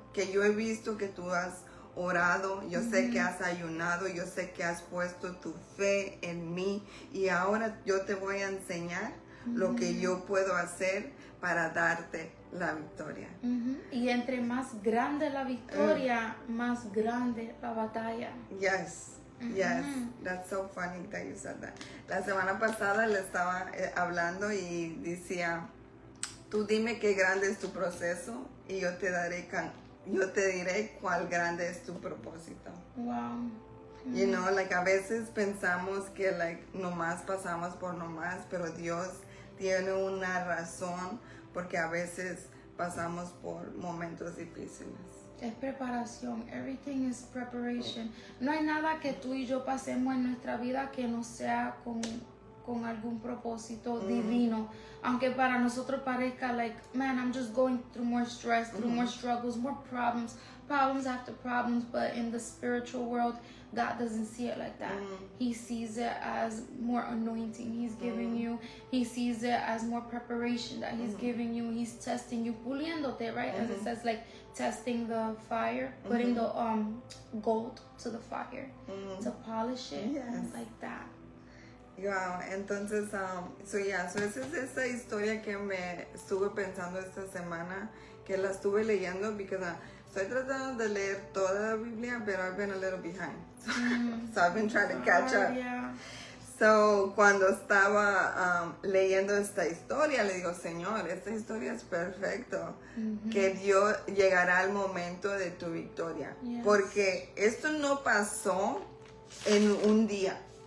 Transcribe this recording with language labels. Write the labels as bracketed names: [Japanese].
[Spanish] Que yo he visto que tú has orado, yo sé que has ayunado, yo sé que has puesto tu fe en mí y ahora yo te voy a enseñar lo que yo puedo hacer para darte la victoria. Y entre más grande la victoria, más grande la batalla. [English] Yes. Yes, that's so funny that you said that. [Spanish] La semana pasada le estaba hablando y decía, tú dime qué grande es tu proceso y yo te diré cuál grande es tu propósito. [English] Wow. You know, like [Spanish] a veces pensamos que like nomás pasamos por nomás, pero Dios tiene una razón porque a veces pasamos por momentos difíciles. Es preparación. [English] Everything is preparation. [Spanish] No hay nada que tú y yo pasemos en nuestra vida que no sea con algún propósito divino. Aunque para nosotros parezca [English] like, man, I'm just going through more stress, through more struggles, more problems after problems. But in the spiritual world, God doesn't see it like that. He sees it as more anointing He's giving you. He sees it as more preparation that He's giving you. He's testing you, [Spanish] puliéndote, [English] right? As it says, like testing the fire, putting the gold to the fire to polish it, like that. [Spanish] Wow, entonces, so esa es esa historia que me estuve pensando esta semana, que la estuve leyendo, because estoy tratando de leer toda la Biblia, pero [English] I've been a little behind. So I've been trying to catch up. Yeah. [Spanish] So, cuando estaba leyendo esta historia, le digo, Señor, esta historia es perfecto, que Dios llegará al momento de tu victoria. [English] Yes. [Spanish] Porque esto no pasó en un día.